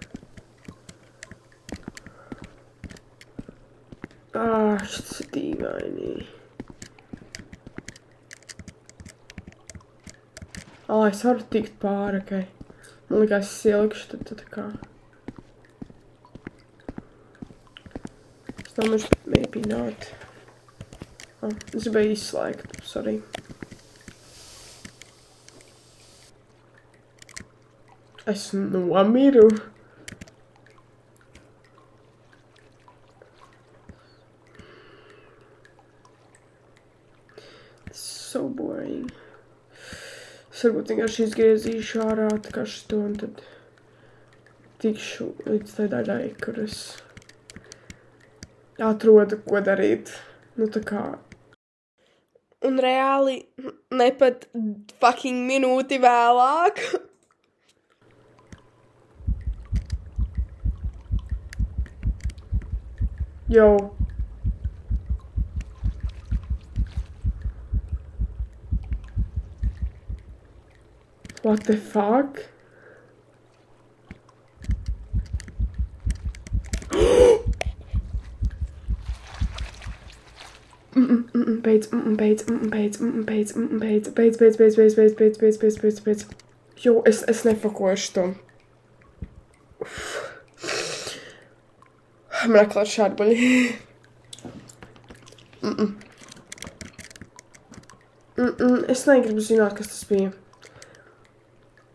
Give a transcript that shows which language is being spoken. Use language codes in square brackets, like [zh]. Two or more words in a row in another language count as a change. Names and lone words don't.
[lv] Šis ir dīvaini. Es varu tikt pāri, okei. Man likās, es ielikšu, tad tā kā. Es domāju, [en] maybe not. [lv] Es gribēju izslēgt, sorry. Es nomiru. [en] So boring. [lv] Es varbūt vienkārši izgriezīšu ārā tā kā šito un tad tikšu līdz tai daļai, kur es atrodu, ko darīt. Nu tā kā. Un reāli ne pat fucking minūti vēlāk. [en] Yo. What the fuck? [lv] Beidz. Jo, es nefakoju šito. Man aklāt šārbuļi. Es negribu zināt, kas tas bija.